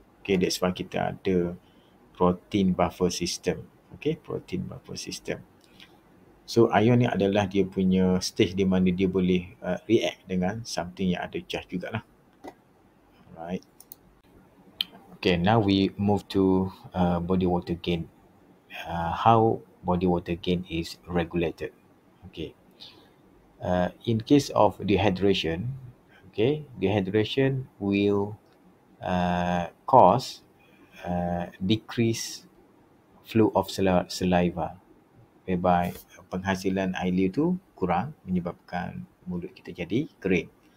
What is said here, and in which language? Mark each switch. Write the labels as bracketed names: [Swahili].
[English] Okay, that's why [Malay] kita ada [English] protein buffer system. Okay, protein buffer system. [Malay] So ion ni adalah dia punya stage di mana dia boleh react dengan something yang ada charge jugalah. [English] Alright. Okay, now we move to body water gain how body water gain is regulated. Okay. In case of dehydration, okay, dehydration will cause decrease flow of saliva, whereby [Malay] penghasilan air liur tu kurang, menyebabkan mulut kita jadi kering.